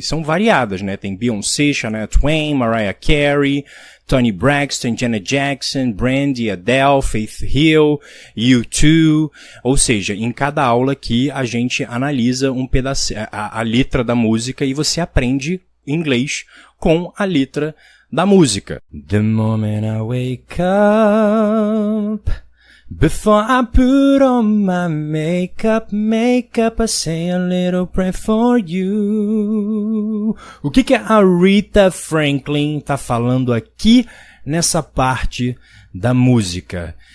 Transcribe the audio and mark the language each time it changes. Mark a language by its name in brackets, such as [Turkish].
[Portuguese] E são variadas, né? Tem Beyoncé, Shania Twain, Mariah Carey, Toni Braxton, Janet Jackson, Brandy, Adele, Faith Hill, U2. Ou seja, em cada aula aqui a gente analisa um pedacinho, a letra da música e você aprende inglês com a letra da música. [English] The moment I wake up, before I put on my makeup, I say a little prayer for you. [Portuguese] O que a Aretha Franklin tá falando aqui nessa parte da música?